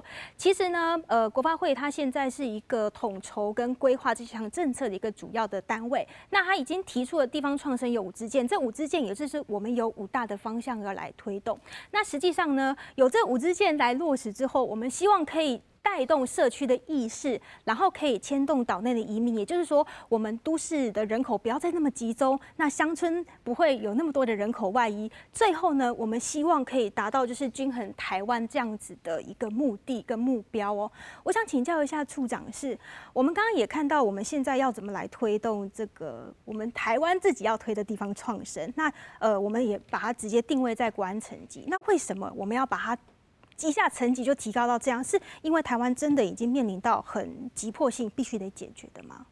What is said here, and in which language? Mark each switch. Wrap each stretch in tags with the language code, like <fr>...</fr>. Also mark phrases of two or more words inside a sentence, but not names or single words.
<zh>其實呢，國發會它現在是一個統籌跟規劃這項政策的一個主要的單位。那它已經提出了地方創生有5支箭，這5支箭也就是我們有5大的方向要來推動。那實際上呢，有這5支箭來落實之後，我們希望可以帶動社區的意識，然後可以牽動島內的移民，也就是說，我們都市的人口不要再那麼集中，那鄉村不會有那麼多的人口外移。最後呢，我們希望可以達到就是均衡台灣這樣子的一個目的跟目標哦。我想請教一下處長，是我們剛剛也看到，我們現在要怎麼來推動這個我們台灣自己要推的地方創生？那我們也把它直接定位在國安層級。那為什麼我們要把它一下层级就提高到这样，是因为台湾真的已经面临到很急迫性，必须得解决的吗？</zh>